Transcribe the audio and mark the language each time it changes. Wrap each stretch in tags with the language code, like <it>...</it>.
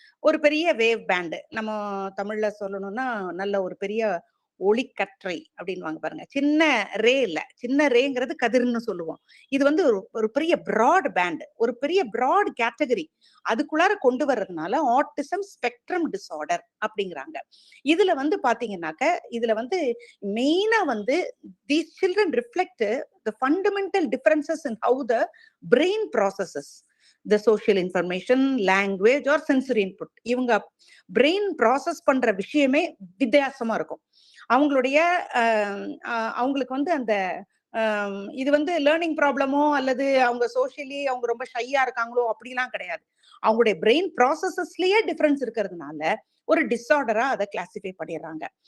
<ta>ஒரு பெரிய wave pant, நம்ம தமிழ்ல சொல்லணும்னா நல்ல ஒரு பெரிய ஒளிக்கற்றை அப்படின்வாங்க பாருங்க. சின்ன ரே இல்ல, சின்ன ரேங்கிறது கதிர்னு சொல்லுவோம். இது வந்து ஒரு பெரிய பிராட் பேண்ட், ஒரு பெரிய பிராட் கேட்டகரி, அதுக்குள்ளார கொண்டு வர்றதுனால ஆட்டிசம் ஸ்பெக்ட்ரம் டிசார்டர் அப்படிங்கிறாங்க. இதுல வந்து பாத்தீங்கன்னாக்க, இதுல வந்து மெயினா வந்து</ta> <en>these children reflect the fundamental differences in how the brain processes the social information, language or sensory input.</en> <ta>இவங்க பிரெயின் ப்ராசஸ் பண்ற விஷயமே வித்தியாசமா இருக்கும். அவங்களுடைய அவங்களுக்கு வந்து அந்த இது வந்து லேர்னிங் ப்ராப்ளமோ அல்லது அவங்க சோஷியலி அவங்க ரொம்ப ஷையா இருக்காங்களோ அப்படிலாம் கிடையாது. அவங்களுடைய பிரெயின் ப்ராசஸஸ்லயே டிஃபரன்ஸ் இருக்கிறதுனால ஒரு டிசார்டரா அதை கிளாசிஃபை பண்ணிடுறாங்க.</ta>